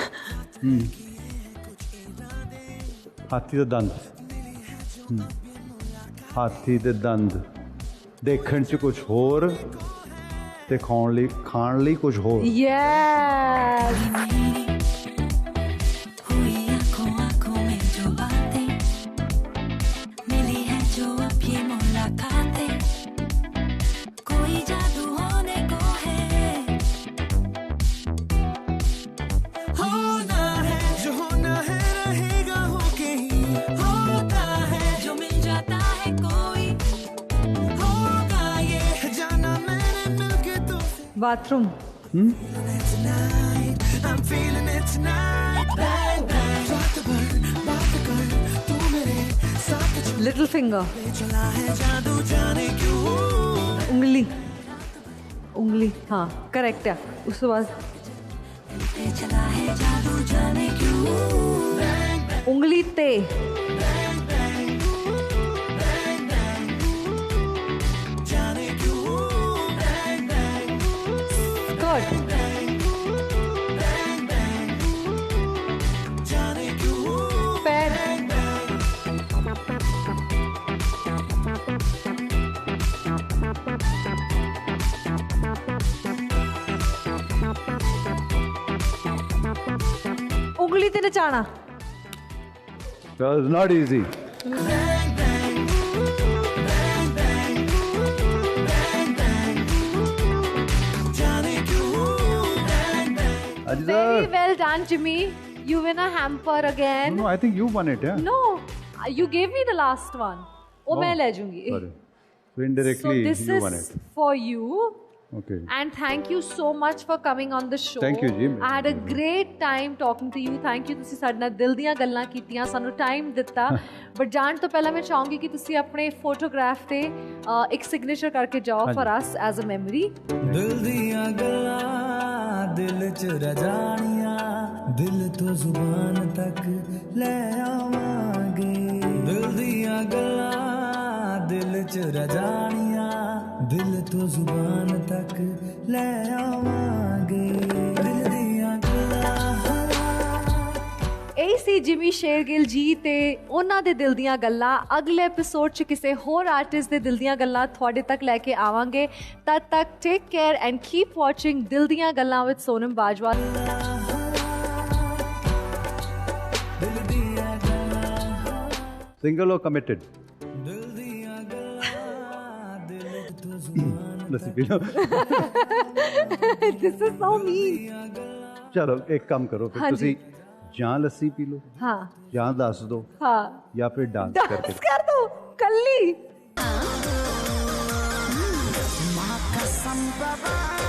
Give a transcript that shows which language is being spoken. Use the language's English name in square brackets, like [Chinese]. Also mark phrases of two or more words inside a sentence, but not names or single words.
[Punjabi] ਹਾਥੀ ਦਾ ਦੰਦ। ਹਾਥੀ ਦੇ ਦੰਦ ਦੇਖਣ 'ਚ ਕੁਝ ਹੋਰ ਤੇ ਖਾਣ ਲਈ ਕੁਝ ਹੋਰ। [English] Yes. [Hindi] हुई आंखों आंखों में जो बातें मिली है जो अब ये मुलाकातें, कोई जादू होने को है, होना है जो होना है रहेगा होके ही होता है, जो मिल जाता है कोई होगा ये जाना मैंने मिलके तो [English] Bathroom. tonight, I'm feeling it tonight, bang bang, [Hindi] बात कर तू मेरे साथ [English] Little finger. [Hindi] चला है जादू जाने क्यों, उंगली, उंगली, हाँ करेक्ट है। उस बाद चला है जादू जाने क्यों, [English] bang bang [Hindi] उंगली ते, [English] bang bang bang bang, [Hindi] जाने क्यों, [English] bang bang स्कर्ट, bang bang, [Hindi] जाने क्यों, पैर, उंगली ते नचाना। [English] It's not easy. bang bang bang bang bang bang, [Hindi] जाने क्यों, [English] bang bang. Ajiza, Very well done, Jimmy. You win a hamper again. no, I think you won it, yeah. No, you gave me the last one. [Hindi] वो मैं ले जाऊंगी. [English] Sorry. So indirectly So this you is won it. for you. Okay. And thank you so much for coming on the show. Thank you, Ji. I had a great time talking to you. Thank you, [Punjabi] ਤੁਸੀਂ ਸਾਡੇ ਨਾਲ ਦਿਲ ਦੀਆਂ ਗੱਲਾਂ ਕੀਤੀਆਂ, ਸਾਨੂੰ ਟਾਈਮ ਦਿੱਤਾ। ਬਟ ਜਾਣ ਤੋਂ ਪਹਿਲਾਂ ਮੈਂ ਚਾਹੂੰਗੀ ਕਿ ਤੁਸੀਂ ਆਪਣੇ ਫੋਟੋਗ੍ਰਾਫ ਤੇ ਇੱਕ ਸਿਗਨੇਚਰ ਕਰਕੇ ਜਾਓ [English] for us as a memory. [Punjabi] ਦਿਲ ਦੀਆਂ ਗੱਲਾਂ ਦਿਲ 'ਚ ਰਜਾਣੀਆਂ, ਦਿਲ ਤੋਂ ਜ਼ੁਬਾਨ ਤੱਕ ਲੈ ਆਵਾਂਗੇ। ਦਿਲ ਦੀਆਂ ਗੱਲਾਂ ਦਿਲ 'ਚ ਰਜਾਣੀਆਂ, ਦਿਲ ਤੋਂ ਜ਼ੁਬਾਨ ਤੱਕ ਲੈ ਆਵਾਂਗੇ। ਦਿਲ ਦੀਆਂ ਗੱਲਾਂ ਇਹ ਸੀ ਜਿਮੀ ਸ਼ੇਰਗਿੱਲ ਜੀ ਤੇ ਉਹਨਾਂ ਦੇ ਦਿਲ ਦੀਆਂ ਗੱਲਾਂ। ਅਗਲੇ ਐਪੀਸੋਡ 'ਚ ਕਿਸੇ ਹੋਰ ਆਰਟਿਸਟ ਦੇ ਦਿਲ ਦੀਆਂ ਗੱਲਾਂ ਤੁਹਾਡੇ ਤੱਕ ਲੈ ਕੇ ਆਵਾਂਗੇ। ਤਦ ਤੱਕ [English] take care and keep watching ਦਿਲ ਦੀਆਂ ਗੱਲਾਂ with ਸੋਨਮ ਬਾਜਵਾ। [Punjabi] ਦਿਲ ਦੀਆਂ ਗੱਲਾਂ, [English] Single or committed? [Punjabi] ਦਿਲ ਦੀਆਂ ਗੱਲਾਂ ਦਿਲ ਤੋਂ ਜ਼ੁਬਾਨ ਲੱਸੀ ਪੀ ਲਓ। [English] This is so mean. [Punjabi] ਚਲੋ ਇੱਕ ਕੰਮ ਕਰੋ ਫਿਰ, ਹਾਂਜੀ। ਤੁਸੀਂ ਜਾਂ ਲੱਸੀ ਪੀ ਲਓ ਹਾਂ ਜਾਂ ਦੱਸ ਦਿਓ ਹਾਂ ਜਾਂ ਫਿਰ ਡਾਂਸ ਕਰਕੇ ਡਾਂਸ ਕਰ ਦੋ ਕੱਲੀ। [Hindi] माँ कसम बाबा